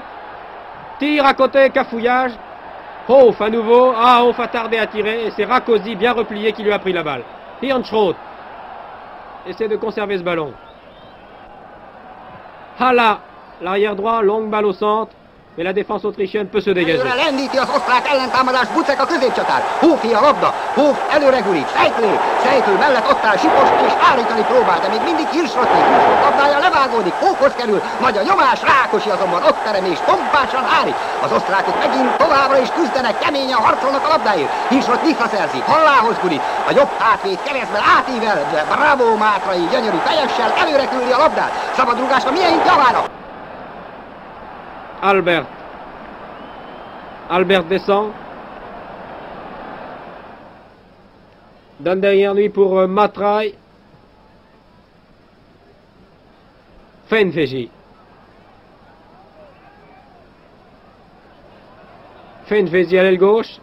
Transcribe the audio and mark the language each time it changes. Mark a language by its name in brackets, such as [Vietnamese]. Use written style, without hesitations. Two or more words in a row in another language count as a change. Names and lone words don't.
[French] Tire à côté, cafouillage. Hof à nouveau. Ah, Hof a tardé à tirer. Et c'est Rakosi bien replié qui lui a pris la balle. Hirnschroth essaie de conserver ce ballon. Hala, l'arrière droit, longue balle au centre. Mais la défense autrichienne peut se dégager. [Hungarian] Előre lendíti az osztrák ellentámadás, Bucek a középcsatár. Hófi a labda, Hóf előre gurít, sejtő mellett ott áll Sipos és állítani próbál, de még mindig Hirschroth labdája levágódik, Hófhoz kerül, nagy a nyomás, Rákosi azonban ott terem és pompásan állít. Az osztrákok megint továbbra is küzdenek, keményen harcolnak a labdáért. Hirschroth visszaszerzi, Hallához gurít, a jobb hátvéd keresztben átível, de bravo Mátrai gyönyörű fejessel előre küldi a labdát. Szabadrugásra milyen javára! [French] Albert descend. Donne derrière lui pour Mátrai. Fenfegi. Fenfegi à l'aile gauche.